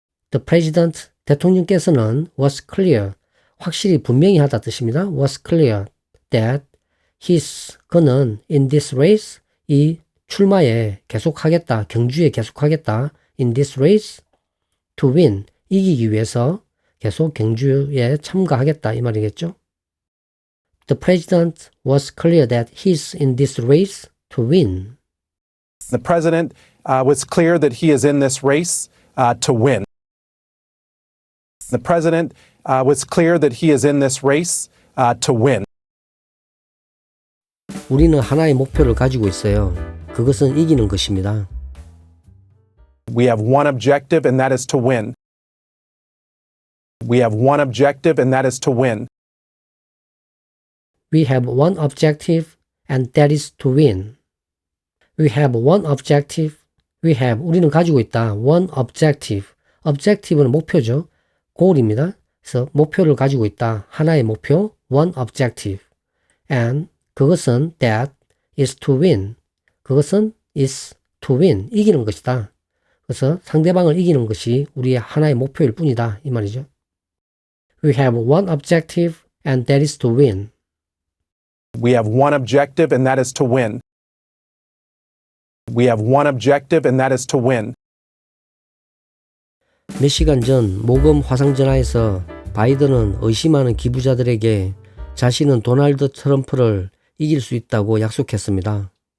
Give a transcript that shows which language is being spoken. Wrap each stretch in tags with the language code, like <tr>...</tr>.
<en>The president,</en> <ko>대통령께서는</ko> <en>was clear,</en> <ko>확실히 분명히 하다 뜻입니다.</ko> <en>was clear that he's,</en> <ko>그는</ko> <en>in this race,</en> <ko>이 출마에 계속하겠다, 경주에 계속하겠다,</ko> <en>in this race to win,</en> <ko>이기기 위해서 계속 경주에 참가하겠다 이 말이겠죠.</ko> <en>The president was clear that he's in this race to win. The president was clear that he is in this race to win. The president was clear that he is in this race to win.</en> <ko>우리는 하나의 목표를 가지고 있어요. 그것은 이기는 것입니다.</ko> <en>We have one objective, and that is to win. We have one objective, and that is to win. We have one objective, and that is to win. We have one objective,</en> <ko>우리는 가지고 있다.</ko> <en>one objective.</en> <ko>objective는 목표죠. goal입니다. 그래서 목표를 가지고 있다. 하나의 목표,</ko> <en>one objective. And</en> <ko>그것은</ko> <en>that is to win.</en> <ko>그것은</ko> <en>is to win.</en> <ko>이기는 것이다. 그래서 상대방을 이기는 것이 우리의 하나의 목표일 뿐이다. 이 말이죠.</ko> <en>We have one objective and that is to win. We have one objective, and that is to win. We have one objective, and that is to win.</en> <ko>몇 시간 전 모금 화상전화에서 바이든은 의심하는 기부자들에게 자신은 도널드 트럼프를 이길 수 있다고 약속했습니다.</ko>